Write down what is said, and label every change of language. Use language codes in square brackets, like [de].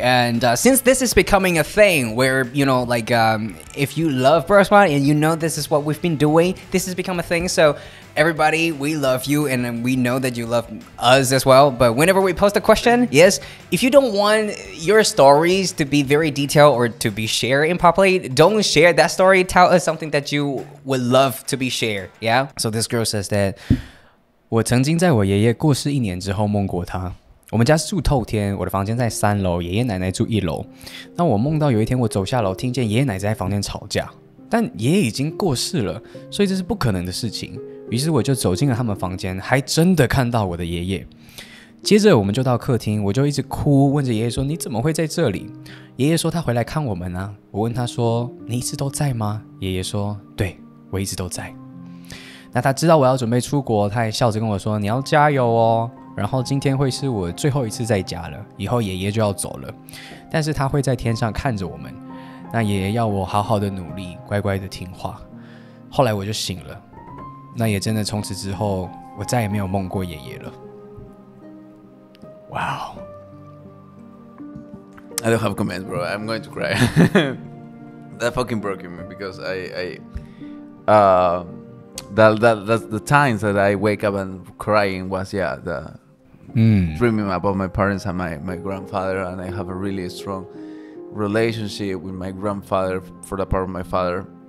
[en] And since this is becoming a thing where, if you love Brosbond and this is what we've been doing, this has become a thing. So everybody, we love you and we know that you love us as well. But whenever we post a question, yes, if you don't want your stories to be very detailed or to be shared in public, don't share that story. Tell us something that you would love to be shared. Yeah. So this girl says that [zh] 我曾经在我爷爷过世1年之后梦过他。我们家是住透天，我的房间在3楼，爷爷奶奶住1楼。那我梦到有一天我走下楼，听见爷爷奶奶在房间吵架，但爷爷已经过世了，所以这是不可能的事情。于是我就走进了他们房间，还真的看到我的爷爷。接着我们就到客厅，我就一直哭，问着爷爷说：“你怎么会在这里？” 爷爷说他回来看我们啊。我问他说：“你一直都在吗？” 爷爷说：“对，我一直都在。” 那他知道我要准备出国，他也笑着跟我说：“你要加油哦。” 然后今天会是我最后一次在家了，以后爷爷就要走了，但是他会在天上看着我们。那爷爷要我好好的努力，乖乖的听话。后来我就醒了，那也真的从此之后，我再也没有梦过爷爷了。 [en] Wow. I don't have comments, bro. I'm going to cry. That fucking broke me because that's the times that I wake up and crying was dreaming about my parents and my grandfather, and I have a really strong relationship with my grandfather for the part of my father.